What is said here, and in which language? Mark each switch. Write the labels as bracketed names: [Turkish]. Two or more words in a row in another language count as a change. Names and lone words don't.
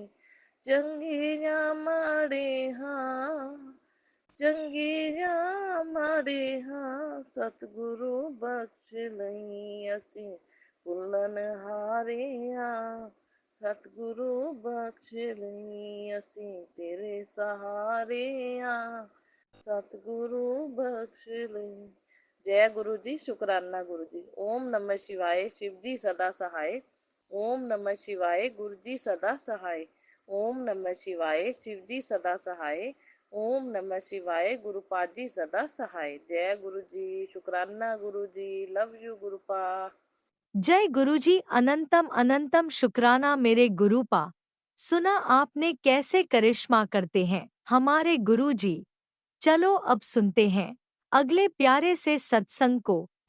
[Punjabi] ਚੰਗੇ ਜਾਂ ਮਾੜੇ ਹਾਂ, ਚੰਗੇ ਜਾਂ ਮਾੜੇ ਹਾਂ, ਸਤਿਗੁਰੂ ਬਖਸ਼ ਲਈ, ਅਸੀਂ ਭੁੱਲਣ ਹਾਰੇ ਹਾਂ, ਸਤਿਗੁਰੂ ਬਖਸ਼ ਲਈ, ਅਸੀਂ ਤੇਰੇ ਸਹਾਰੇ ਹਾਂ, ਸਤਿਗੁਰੂ ਬਖਸ਼ ਲਈ। ਜੈ ਗੁਰੂ ਜੀ, ਸ਼ੁਕਰਾਨਾ ਗੁਰੂ ਜੀ। [Sanskrit] ओम नमः शिवाय, [Punjabi] ਸ਼ਿਵ ਜੀ ਸਦਾ ਸਹਾਏ। [Sanskrit] ओम नमः शिवाय, [Punjabi] ਗੁਰੂ ਜੀ ਸਦਾ ਸਹਾਏ। [Sanskrit] ओम नमः शिवाय, [Punjabi] ਸ਼ਿਵ ਜੀ ਸਦਾ ਸਹਾਏ। [Sanskrit] ओम नमः शिवाय। [Hindi] गुरुपाद जी सदा सहाय। जय गुरु जी। शुक्राना गुरु जी। [English] love you [Hindi] गुरुपा। जय गुरुजी। अनंतम अनंतम शुक्राना मेरे गुरुपा। सुना आपने कैसे करिश्मा करते हैं हमारे गुरुजी। चलो अब सुनते हैं अगले प्यारे से सत्संग को।